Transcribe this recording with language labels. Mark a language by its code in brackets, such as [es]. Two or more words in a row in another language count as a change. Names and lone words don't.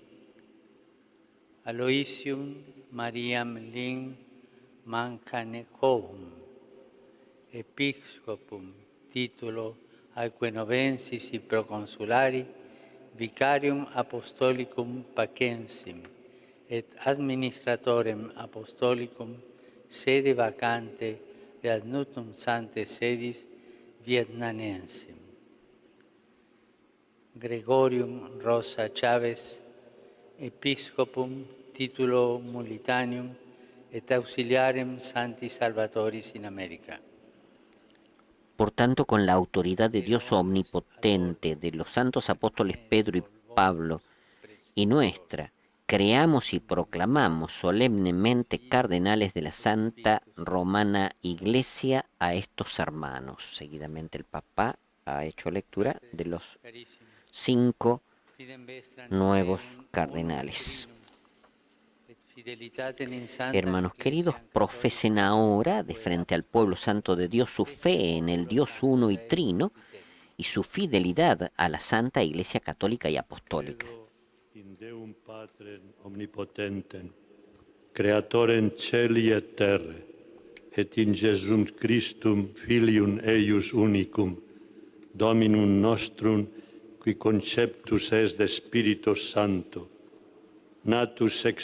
[la] Aloysium Mariam Ling Mancanecovum, Episcopum titulo Aequenovensis y Proconsulari, Vicarium Apostolicum Pacensim, et Administratorem Apostolicum sede vacante et ad nutum Sancte Sedis Vietnamensem. Gregorium Rosa Chávez, Episcopum titulo Mulitanium et auxiliarem Santi Salvatoris in America. [es] Por tanto, con la autoridad de Dios omnipotente, de los santos apóstoles Pedro y Pablo, y nuestra, creamos y proclamamos solemnemente cardenales de la Santa Romana Iglesia a estos hermanos. Seguidamente el Papa ha hecho lectura de los 5 nuevos cardenales. Hermanos queridos, profesen ahora de frente al pueblo santo de Dios su fe en el Dios uno y trino y su fidelidad a la Santa Iglesia Católica y Apostólica. [la] Credo in Deum Patrem omnipotentem, creatorem celi et terre, et in Jesum Christum Filium eius unicum, Dominum nostrum, qui conceptus est de Spiritus Sancto, natus ex